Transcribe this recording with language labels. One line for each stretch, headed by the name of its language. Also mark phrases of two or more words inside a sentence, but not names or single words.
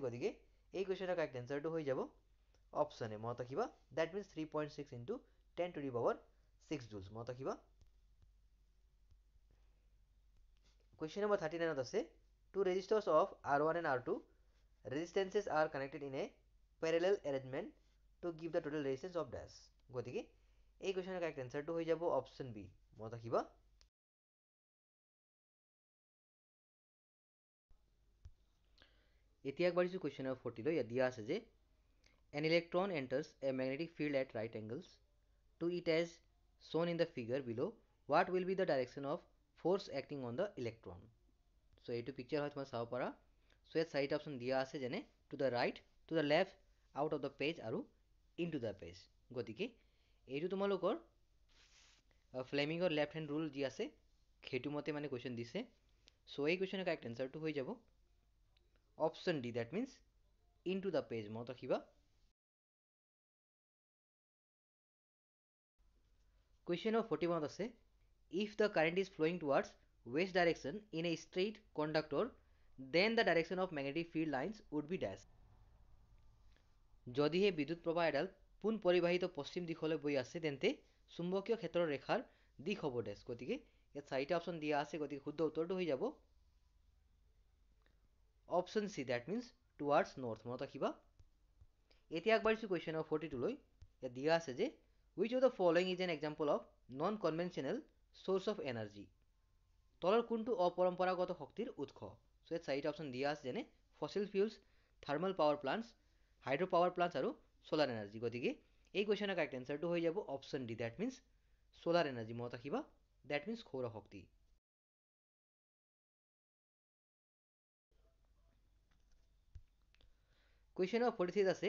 Assamese: গতিকে এই
English: questionৰ correct answerটো
Assamese: হৈ যাব
English: option A
Assamese: মনত ৰাখিবা।
English: that means 3.6 into 10⁻6 joules
Assamese: মনত ৰাখিবা।
English: question number 39 আছে two resistors of R1 and R2 resistances are connected in a parallel arrangement to give the total resistance of dash।
Assamese: গতিকে এই
English: questionৰ correct answerটো
Assamese: হৈ যাব
English: option B
Assamese: মনত ৰাখিবা। এতিয়া আগবাঢ়িছো
English: question number 40
Assamese: লৈ। ইয়াত দিয়া আছে যে
English: an electron enters a magnetic field at right angles to it as shown in the figure below. What will be the direction of force acting on the electron?
Assamese: সো এইটো পিকচাৰ হয় তোমাৰ চাব পাৰা।
English: সো
Assamese: ইয়াত চাৰিটা অপশ্যন দিয়া আছে যেনে
English: to the right, to the left, out of the page আৰু in to the page.
Assamese: গতিকে এইটো তোমালোকৰ ফ্লেমিঙৰ
English: left hand rule
Assamese: যি আছে সেইটো মতে মানে কুৱেশ্যন দিছে।
English: সো this questionৰ correct answerটো
Assamese: হৈ যাব
English: option D that means in to the page
Assamese: মনত ৰাখিবা।
English: question number 41 আছে if the current is flowing towards west direction in a straight conductor then the direction of magnetic field lines would be dash.
Assamese: যদিহে বিদ্যুৎ প্ৰবাহ এডাল পোন পৰিবাহিত পশ্চিম দিশলৈ বৈ আছে তেন্তে চুম্বকীয় ক্ষেত্ৰৰ ৰেখাৰ দিশ হ'ব ডেছ। গতিকে ইয়াত চাৰিটা অপশ্যন দিয়া আছে। গতিকে শুদ্ধ উত্তৰটো হৈ যাব
English: option C that means towards north
Assamese: মনত ৰাখিবা। এতিয়া আগবাঢ়িছো
English: question number 42
Assamese: লৈ। ইয়াত দিয়া আছে যে
English: which of the following is an example of non-conventional source of energy?
Assamese: তলৰ কোনটো অপৰম্পৰাগত শক্তিৰ উৎস?
English: সো
Assamese: ইয়াত চাৰিটা অপশ্যন দিয়া আছে যেনে
English: fossil fuels, thermal power plants, hydro power plants আৰু solar energy. গতিকে this questionৰ correct answerটো
Assamese: হৈ যাব
English: option D that means solar energy
Assamese: মনত ৰাখিবা।
English: that means
Assamese: সৌৰ শক্তি।
English: question number 43 আছে।